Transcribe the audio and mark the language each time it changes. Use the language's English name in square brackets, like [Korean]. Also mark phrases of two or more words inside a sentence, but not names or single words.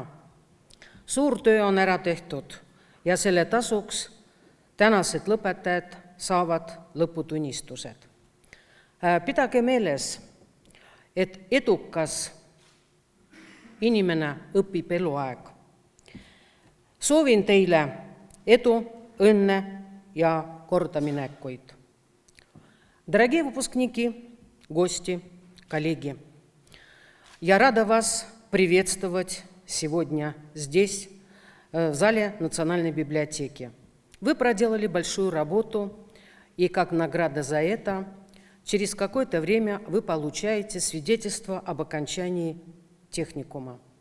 [Estonian] Suur töö on ära tehtud ja selle tasuks tänased lõpetajad saavad lõputunnistused. Pidage meeles, et edukas inimene õpib eluaeg. Soovin teile edu, õnne ja kordaminekuid. [Russian] Дорогие выпускники, гости, коллеги, я рада вас приветствовать сегодня здесь, в зале Национальной библиотеки. Вы проделали большую работу, и как награда за это, через какое-то время вы получаете свидетельство об окончании техникума.